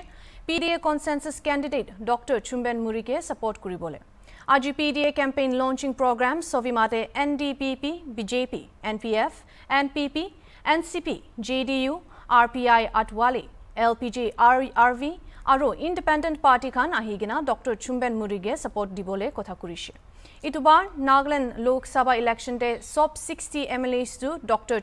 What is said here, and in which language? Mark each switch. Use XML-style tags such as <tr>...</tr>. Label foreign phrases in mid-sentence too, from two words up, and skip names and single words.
<en>PDA consensus candidate</en> <nag>Dr. Murry ke support kuribole. Aji</nag> <en>PDA campaign launching program</en> <nag>Sovimate NDPP, BJP, NPF, NPP, NCP, JDU, RPI Atwali, LPJ RV, Aro Independent Party Khan ahigina Dr. Murry ke support dibole kotha kurise. Itubar Nagaland Lok Sabha</nag> <en>election day</en> <nag>sub 60 MLAs to Dr.</nag>